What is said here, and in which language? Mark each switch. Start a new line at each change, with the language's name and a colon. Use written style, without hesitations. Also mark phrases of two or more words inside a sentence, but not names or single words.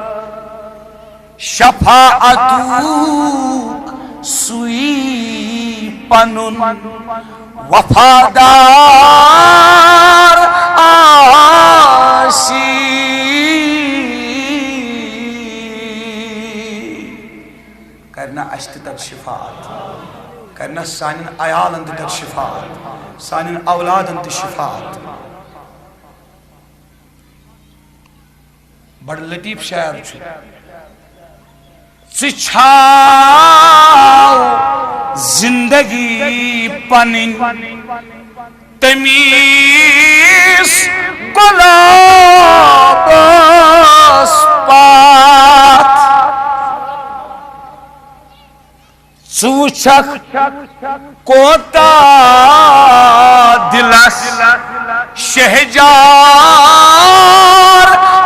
Kashmiri: شفاعتوک سوی پنن وفادار آسی، کرنا اشت تک شفاعت، کرنا سانن عیالن تک شفاعت، سانن اولادن تک شفاعت۔ بڑ لطیف شعر چھو، ژٕ چھاو زندگی پنن تمیز گلابس پات، ژٕ وٕچھکھ کوتاہ دلس شہجار